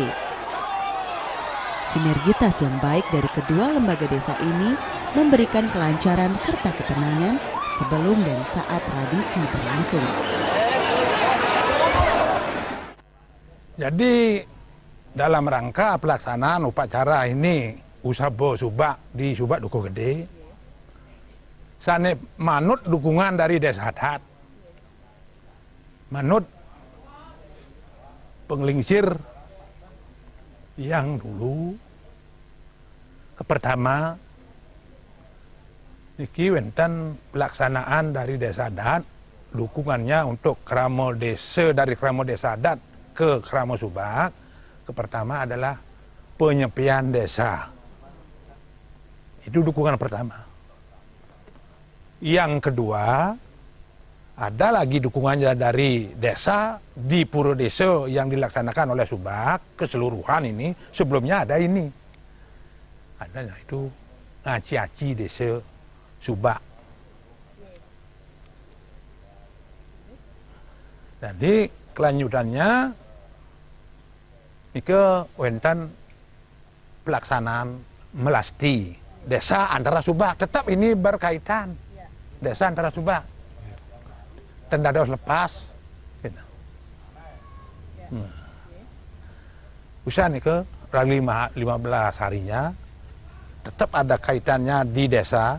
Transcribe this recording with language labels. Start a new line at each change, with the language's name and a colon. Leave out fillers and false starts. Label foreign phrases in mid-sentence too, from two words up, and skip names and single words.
Indonesian: Sinergitas yang baik dari kedua lembaga desa ini memberikan kelancaran serta ketenangan sebelum dan saat tradisi berlangsung. Jadi dalam rangka pelaksanaan upacara ini Ngusaba Subak di Subak Dukuh Gede,
Balinese: sane manut
Indonesian: dukungan dari desa adat, manut penglingsir yang dulu pertama
Balinese: niki wenten
Indonesian: pelaksanaan dari desa adat, dukungannya untuk kramo desa, dari kramo desa adat ke kramo Subak, ke pertama adalah penyepian desa. Itu dukungan pertama. Yang kedua, ada lagi dukungannya dari desa di Pura Desa yang dilaksanakan oleh Subak keseluruhan ini. Sebelumnya ada ini. Adanya itu Aci-Aci Desa Subak. Jadi kelanjutannya ke wenten pelaksanaan melasti desa antara Subak. Tetap ini berkaitan. Desa antara Subak. Dan dados lepas. Gitu. Usaha nih ke 15 harinya tetap ada kaitannya di desa.